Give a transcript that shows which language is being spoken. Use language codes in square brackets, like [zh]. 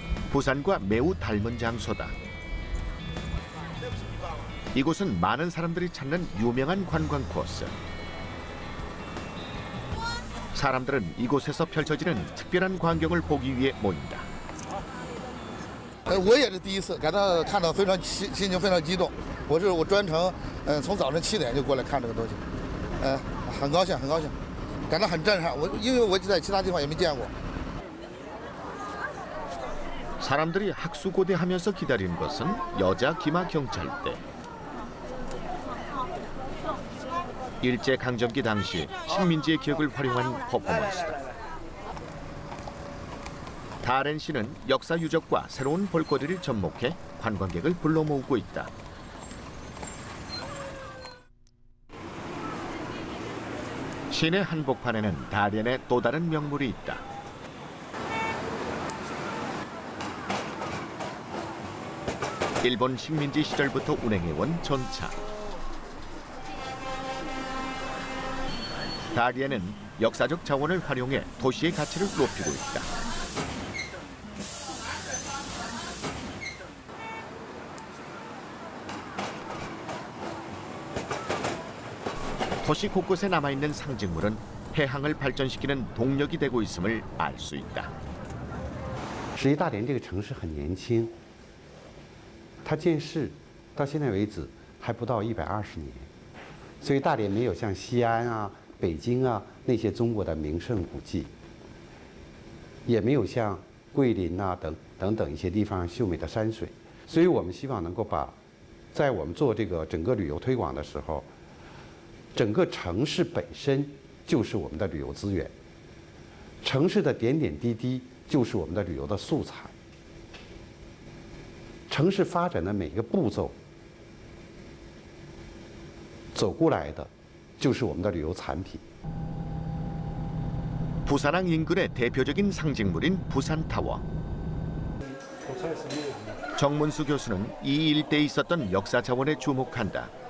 [ko] 부산과 매우 닮은 장소다. 이곳은 많은 사람들이 찾는 유명한 관광 코스. 사람들은 이곳에서 펼쳐지는 특별한 광경을 보기 위해 모인다. [zh] 我也是第一次，感到看到非常心情非常激动。我专程从早晨7点就过来看这个东西，很高兴，感到很震撼。因为我在其他地方也没见过。 [ko] 사람들이 학수고대하면서 기다리는 것은 여자 기마 경찰대. 일제강점기 당시 식민지의 기억을 활용한 퍼포먼스다. 다롄 시는 역사 유적과 새로운 볼거리를 접목해 관광객을 불러 모으고 있다. 시내 한복판에는 다롄의 또 다른 명물이 있다. 일본 식민지 시절부터 운행해온 전차. 다롄는 역사적 자원을 활용해 도시의 가치를 높이고 있다. 도시 곳곳에 남아있는 상징물은 해항을 발전시키는 동력이 되고 있음을 알 수 있다. [zh] 实际大连这个城市很年轻。它建市到现在为止还不到120年，所以大连没有像西安啊、北京啊那些中国的名胜古迹，也没有像桂林啊等等一些地方秀美的山水，所以我们希望能够把，在我们做这个整个旅游推广的时候，整个城市本身就是我们的旅游资源，城市的点点滴滴就是我们的旅游的素材。城市发展的每个步骤，走过来的，就是我们的旅游产品。 [ko] 부산항 인근의 대표적인 상징물인 부산타워. 정문수 교수는 이 일대에 있었던 역사 자원에 주목한다.